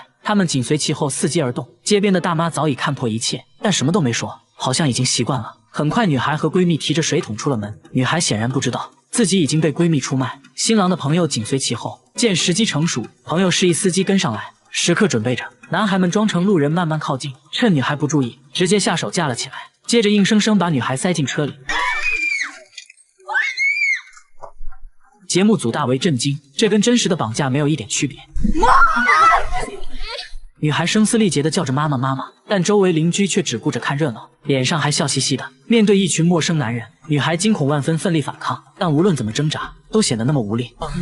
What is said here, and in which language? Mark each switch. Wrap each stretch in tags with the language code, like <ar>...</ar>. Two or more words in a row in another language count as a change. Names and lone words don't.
<zh>他們緊隨其後伺機而動。街邊的大媽早已看破一切，但什麼都沒說，好像已經習慣了。很快女孩和閨蜜提着水桶出了門，女孩顯然不知道自己已經被閨蜜出賣。新郎的朋友緊隨其後，見時機成熟，朋友示意司機跟上來，時刻準備着。男孩們装成路人慢慢靠近，趁女孩不注意，直接下手架了起来，接着硬生生把女孩塞进車裡。節目組大為震驚，這跟真實的綁架沒有一點區別。女孩聲嘶力竭地叫着媽媽媽媽，但周圍鄰居卻只顧着看熱鬧，臉上還笑嘻嘻的。面對一群陌生男人，女孩驚恐萬分，奮力反抗，但無論怎麼掙扎，都顯得那麼無力。</zh>